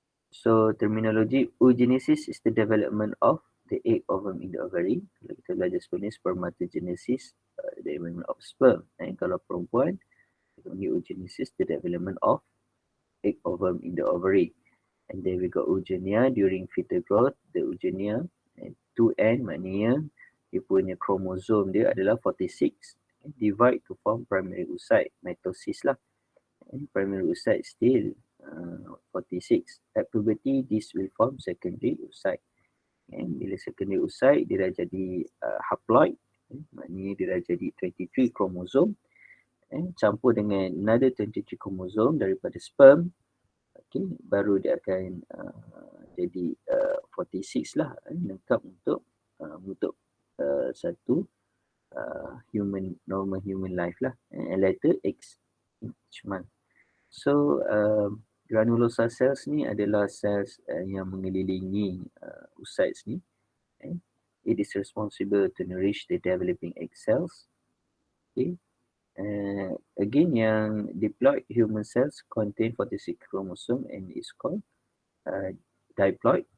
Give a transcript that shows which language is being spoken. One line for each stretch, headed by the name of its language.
English: So terminology, oogenesis is the development of the egg ovum in the ovary.
Malay: Kalau kita belajar sebenarnya spermatogenesis,
English: the development of sperm.
Malay: Dan kalau perempuan, kita panggil oogenesis,
English: the development of egg ovum in the ovary. And then we got oogenia during fetal growth. The oogenia and 2N
Malay: maknanya dia punya kromosom dia adalah 46,
English: divide to form primary oocyte, mitosis lah. Primary oocyte still 46. At puberty, this will form secondary oocyte.
Malay: Bila secondary oocyte, dia dah jadi haploid, maknanya dia dah jadi 23 kromosom, campur dengan another 23 kromosom daripada sperm, baru dia akan jadi 46 lah, lengkap untuk satu normal human life lah,
English: and later each month.
Malay: So granulosa cells ni adalah cells yang mengelilingi oocytes ni.
English: It is responsible to nourish the developing egg cells. Again, yang diploid human cells contain 46 chromosome and is called diploid.